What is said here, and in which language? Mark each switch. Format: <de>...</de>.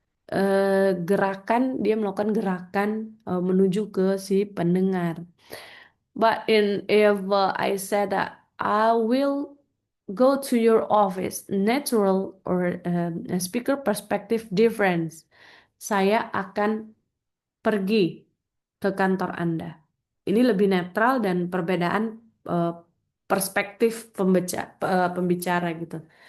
<id>gerakan, dia melakukan gerakan menuju ke si pendengar.</id> <en>But if I said that I will go to your office, natural or speaker perspective difference.</en> <id>Saya akan pergi ke kantor Anda. Ini lebih netral dan perbedaan uh, perspektif pembicara gitu.</id>